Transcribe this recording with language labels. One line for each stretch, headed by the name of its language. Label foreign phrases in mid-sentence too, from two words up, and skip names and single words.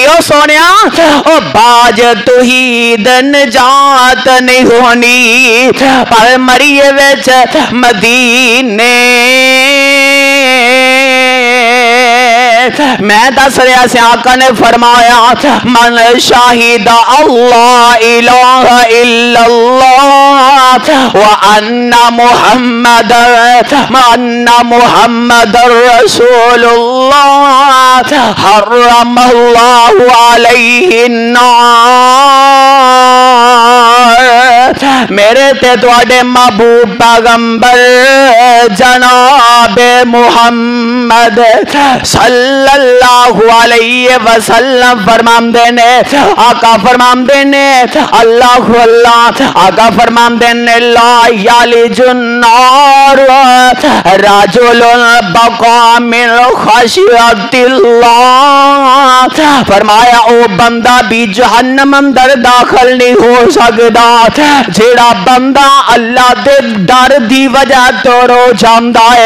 Punjabi: ਓ ਸੋਹਣਿਆ ਓ ਬਾਜ਼ ਤੌਹੀਦ ਨਿਜਾਤ ਨਹੀਂ ਹੋਣੀ, ਪਰ ਮਰੀਏ ਵਿਚ ਮਦੀਨੇ ਮੈਂ ਦੱਸ ਰਿਹਾ ਸੇ ਆਕਾ ਨੇ ਫ਼ਰਮਾਇਆ
Arabic: من شهد أن لا إله إلا الله وأن محمدا رسول الله حرم الله عليه النار.
Punjabi: ਮੇਰੇ ਤੇ ਤੁਹਾਡੇ ਮਹਿਬੂਬ ਪੈਗ਼ੰਬਰ ਜਨਾਬ ਮੁਹੰਮਦ
Arabic: صلى الله عليه وسلم
Punjabi: ਫ਼ਰਮਾਂਦੇ ਨੇ, ਆਕਾ ਫ਼ਰਮਾਂਦੇ ਨੇ ਅੱਲ੍ਹਾ ਅੱਲ੍ਹਾ, ਆਕਾ ਫ਼ਰਮਾਂਦੇ ਨੇ
Arabic: لا يلج النار رجل بكى من خشية الله.
Punjabi: ਫ਼ਰਮਾਇਆ ਓ ਬੰਦਾ ਭੀ ਜਹੰਨਮ ਅੰਦਰ ਦਾਖ਼ਿਲ ਨਹੀਂ ਹੋ ਸਕਦਾ ਜਿਹੜਾ ਬੰਦਾ ਅੱਲ੍ਹਾ ਦੇ ਡਰ ਦੀ ਵਜ੍ਹਾ ਤੋਂ ਰੋ ਜਾਂਦਾ ਹੈ।